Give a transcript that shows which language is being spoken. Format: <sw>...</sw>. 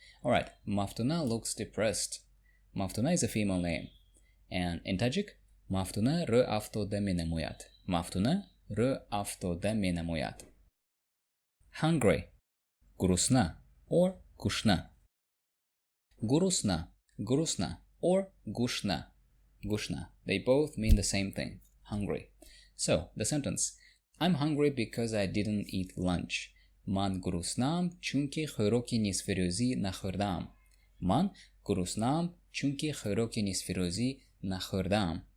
<en>Alright, Maftuna looks depressed. Maftuna is a female name. And in Tajik, Maftuna</en> <tg>ره افتاده می نموید. Maftuna ره افتاده می نموید.</tg> <en>Hungry.</en> <tg>گرسنه or گشنه. گرسنه. گرسنه. Or gushna. Gushna.</tg> <en>They both mean the same thing. Hungry. So, the sentence. I'm hungry because I didn't eat lunch.</en> <tg>Man gurusnam chunki khoroki nisfirozi nakhordam. Man gurusnam chunki khoroki nisfirozi nakhordam.</tg>